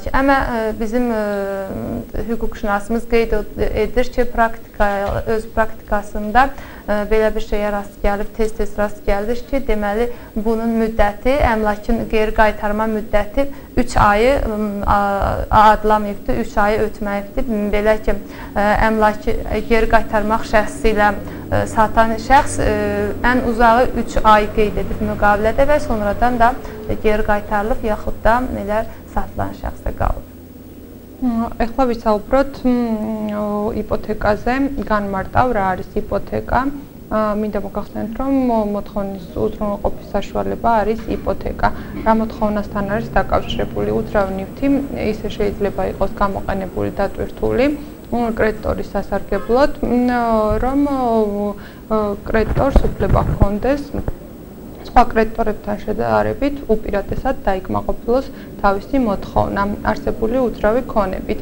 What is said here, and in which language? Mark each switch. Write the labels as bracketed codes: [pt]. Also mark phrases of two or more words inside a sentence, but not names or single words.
[az] Amma bizim hüquqşünasımız qeyd edir ki, öz praktikasında belə bir şeyə rast gəlib, tez-tez rast gəlir ki, deməli, bunun müddəti, əmlakın geri qaytarma müddəti 3 ayı adlamayıbdır, 3 ayı ötməyibdir. Belə ki, əmlakı geri qaytarmaq şəxsi ilə satan şəxs ən uzağı 3 ay qeyd edib müqavilədə və sonradan da geri qaytarılıb, yaxud da elə satılan şəxsə qalıb. [ka] Ეხლა ვისაუბროთ იპოთეკაზე, განმარტავ რა არის იპოთეკა. მინდა მოგახსენოთ, რომ მოთხოვნის უზრუნველყოფის საშუალება არის იპოთეკა. რა მოთხოვნასთან არის დაკავშირებული უძრავი ნივთი, ისე შეიძლება იყოს გამოყენებული დატვირთული კრედიტორის სასარგებლოდ, რომ კრედიტორს უფლება ჰქონდეს სხვა კრედიტორებთან შედარებით უპირატესად დაიკმაყოფილოს თავისი მოთხოვნა არსებული უძრავი ქონებით.